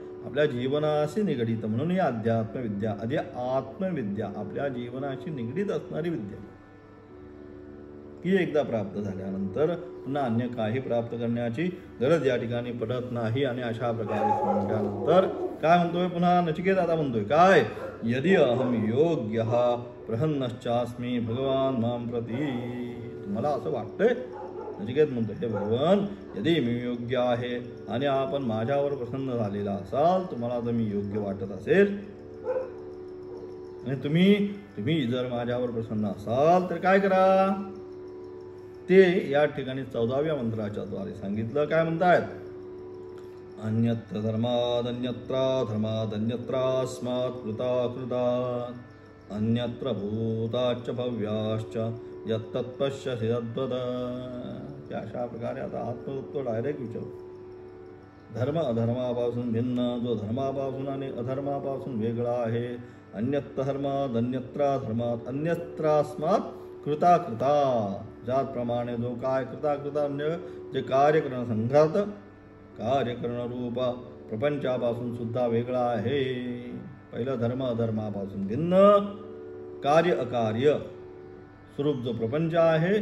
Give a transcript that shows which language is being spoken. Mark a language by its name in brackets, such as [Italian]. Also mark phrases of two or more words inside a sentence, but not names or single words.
[Marathi] आपल्या जीवनाशी निगडीत म्हणून ही अध्यात्मविद्या आधी आत्मविद्या आपल्या जीवनाशी निगडीत असणारी विद्या ही एकदा प्राप्त झाल्यानंतर पुन्हा अन्य काही प्राप्त करण्याची गरज या ठिकाणी पडत नाही. आणि अशा प्रकारे म्हटल्यानंतर काय म्हणतोय पुन्हा नचिकेत आता म्हणतोय काय [Sanskrit] यदि अहम योग्य प्रहन्नश्चास्मी भगवान माम प्रती. [Marathi] मला असं वाटतंय नचिकेत म्हणतो हे भगवान यदि मी योग्य आहे आणि आपण माझ्यावर प्रसन्न झालेला असाल तुम्हाला जर मी योग्य वाटत असेल आणि तुम्ही जर माझ्यावर प्रसन्न असाल तर काय करा ते या ठिकाणी 14व्या मंत्राच्या द्वारे सांगितलं. काय म्हणतायत? [Sanskrit] अन्यत्र धर्मादन्यत्रा धर्मादन्यत्रास्मात् कृता कृतात् अन्यत्र भूताच्च भव्याश्च यत्तत्पश्यसि तद्वद. [Marathi] अशा प्रकारे आता आत्मतत्व डायरेक्ट विचारू. धर्म अधर्मापासून भिन्न, जो धर्मापासून आणि अधर्मापासून वेगळा आहे. [Sanskrit] अन्यत्र धर्मात अन्यत्रा धर्मात अन्यत्रास्मात् कृता कृता. [Marathi] ज्याप्रमाणे जो काय [Sanskrit] कृता कृता [Marathi] म्हणजे जे कार्य करणं संघात कार्य करणं रूप प्रपंचापासून सुद्धा वेगळा आहे. पहिलं धर्म अधर्मापासून भिन्न, कार्य अकार्य स्वरूप जो प्रपंच आहे.